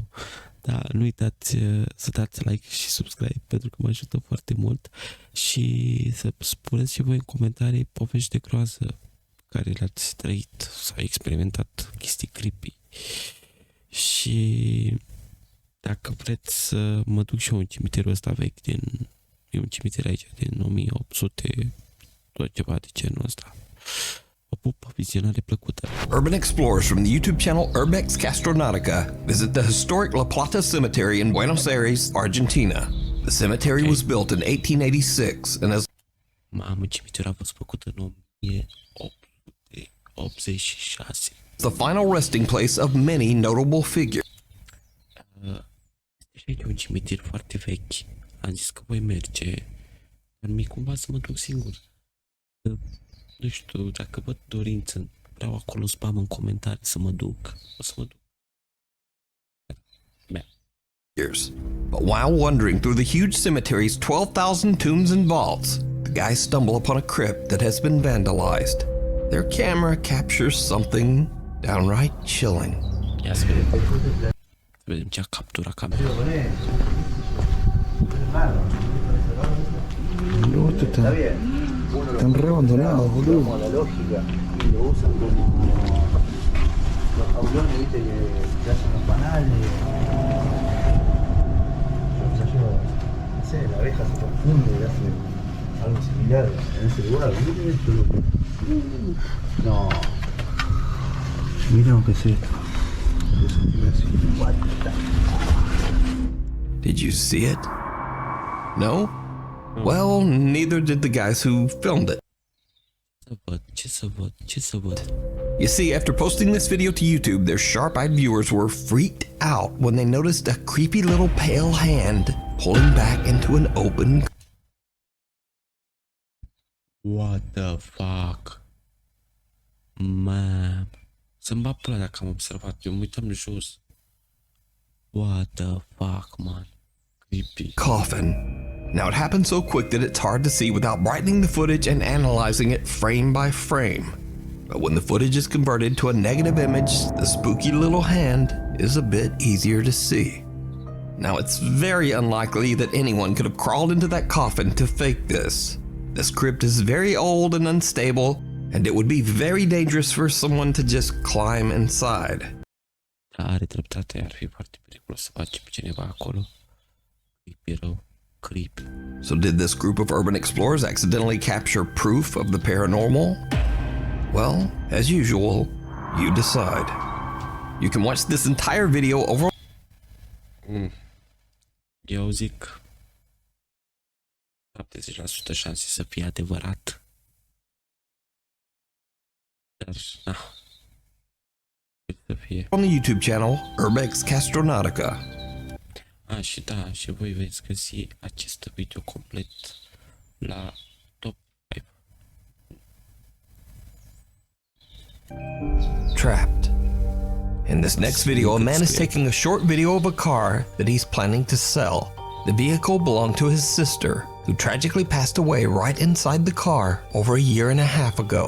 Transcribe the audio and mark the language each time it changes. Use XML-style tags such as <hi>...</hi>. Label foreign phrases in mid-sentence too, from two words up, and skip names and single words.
<ro>Dar nu uitați să dați like și subscribe, pentru că mă ajută foarte mult, și să spuneți și voi în comentarii povești de groază care le-ați trăit sau experimentat, chestii creepy. Și dacă vreți să mă duc și eu în cimitirul ăsta vechi e un cimitir aici din 1800, tot ceva de genul ăsta. Vă pup, vizionare plăcută.</ro> <en>Urban explorers from the YouTube channel Urbex Castronautica visit the historic La Plata Cemetery in Buenos Aires, Argentina. The cemetery was built in 1886 and has...</en> <ro>Mamă, cimitirul a fost făcut în 1886.</ro> <en>The final resting place of many notable figures.</en> <ro>Este aici un cimitir foarte vechi. Am zis că voi merge, dar mi cumva să mă duc singur. Nu știu, dacă văd dorință, vreau acolo spam în comentarii să mă duc. O să mă duc.</ro> <en>But while wandering through the huge cemetery's 12,000 tombs and vaults, the guys stumble upon a crypt that has been vandalized. Their camera captures something downright chilling.</en> <ro>Ia să vedem. Să vedem ce a capturat camera.</ro> <es>No, esto están re abandonados, boludo. La lógica y lo usan como los jaulones, viste, que hacen los panales. Yo, no sé, la abeja se confunde y hace algo similar en ese lugar. Miren esto, loco. No. Miren lo que es esto.</es> <en>Did you see it? No? Well, neither did the guys who filmed it.</en> <ro>Ce să văd?</ro> <en>You see, after posting this video to YouTube, their sharp-eyed viewers were freaked out when they noticed a creepy little pale hand pulling back into an open... What the fuck? Man.</en> <ro>Să-mi bat pula dacă am observat. Eu mă uitam jos.</ro> <en>What the fuck, man? Creepy. coffin. Now, it happened so quick that it's hard to see without brightening the footage and analyzing it frame by frame. But when the footage is converted to a negative image, the spooky little hand is a bit easier to see. Now, it's very unlikely that anyone could have crawled into that coffin to fake this. This crypt is very old and unstable, and it would be very dangerous for someone to just climb inside.</en> <ro>Are dreptate, ar fi foarte periculos să faci pe cineva acolo. Creepy rău. Creepy.</ro> <en>So did this group of urban explorers accidentally capture proof of the paranormal? Well, as usual, you decide. You can watch this entire video over...</en> <ro>Eu zic 70% șanse să fie adevărat. Dar, na. Să fie.</ro> <en>on the YouTube channel Urbex Castronautica.</en> <ro>Și da, și voi veți găsi acest video complet la top 5.</ro> <en>Trapped. In this next video, a man is taking a short video of a car that he's planning to sell. The vehicle belonged to his sister, who tragically passed away right inside the car over a year and a half ago.</en>